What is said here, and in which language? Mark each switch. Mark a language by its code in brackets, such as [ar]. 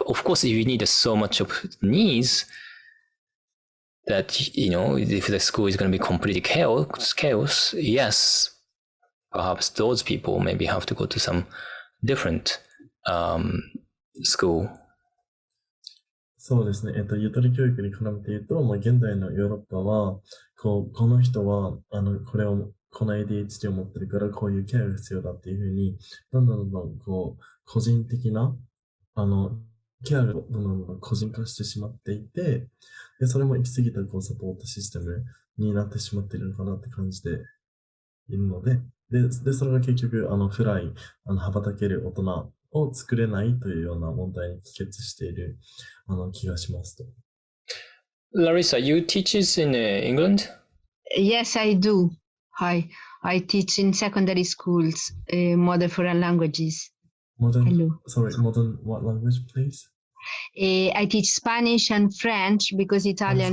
[en] Of course, if you need so much of needs that, if the school is going to be completely chaos, yes, perhaps those people maybe have to go to some different school. [ja] そうですね。ゆとり教育に絡めて言うと、現代のヨーロッパは、この人は、この ADHD を持ってるから、こういうケアが必要だっていうふうに、どんどん、個人的な、ケアがどんどん個人化してしまっていて、で、それも行き過ぎたサポートシステムになってしまっているのかなって感じているので、で、それが結局、フライ、羽ばたける大人を作れないというような問題に帰結している、気がしますと。 [en] Larissa, you teach in England? Yes, I do. I teach in secondary schools, modern foreign languages. Modern what language, please? I teach Spanish and French because Italian